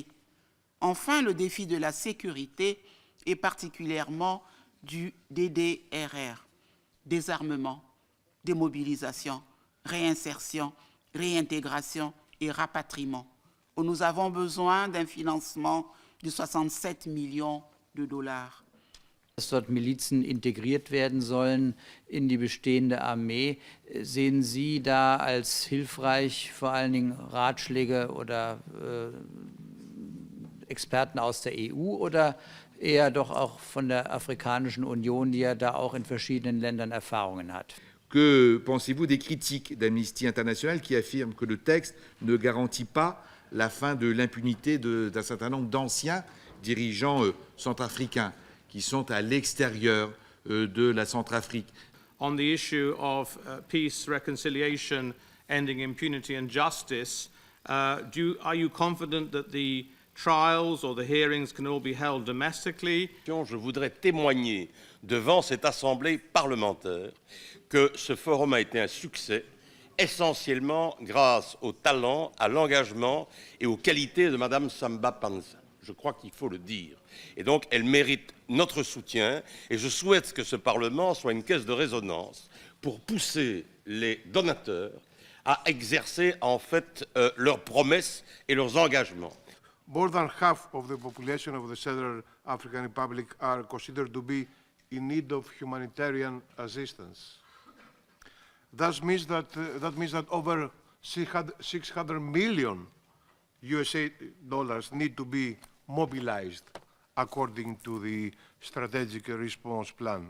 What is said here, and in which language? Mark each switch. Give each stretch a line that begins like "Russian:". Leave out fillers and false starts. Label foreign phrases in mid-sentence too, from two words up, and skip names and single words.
French: Enfin, le défi de la sécurité et particulièrement du DDRR, désarmement, démobilisation, réinsertion, réintégration et rapatriement, où nous avons besoin d'un financement de 67 millions de dollars.
German: Dass dort Milizen integriert werden sollen in die bestehende Armee. Sehen Sie da als hilfreich vor allen Dingen Ratschläge oder Experten aus der EU oder eher doch auch von der Afrikanischen Union, die ja da auch in verschiedenen Ländern Erfahrungen hat?
French: Que pensez-vous des critiques d'Amnesty International qui affirment que le texte ne garantit pas la fin de l'impunité d'un certain nombre d'anciens dirigeants centrafricains qui sont à l'extérieur de la Centrafrique?
English: On the issue of peace, reconciliation, ending impunity and justice, are you confident that the trials or the hearings can all be held domestically?
French: Je voudrais témoigner devant cette assemblée parlementaire que ce forum a été un succès, essentiellement grâce au talent, à l'engagement et aux qualités de Madame Samba Panza. Je crois qu'il faut le dire. Et donc, elle mérite notre soutien et je souhaite que ce Parlement soit une caisse de résonance pour pousser les donateurs à exercer en fait leurs promesses et leurs engagements.
English: More than half of the population of the Central African Republic are considered to be in need of humanitarian assistance. That means that over 600 million USA dollars need to be mobilized according to the strategic response plan.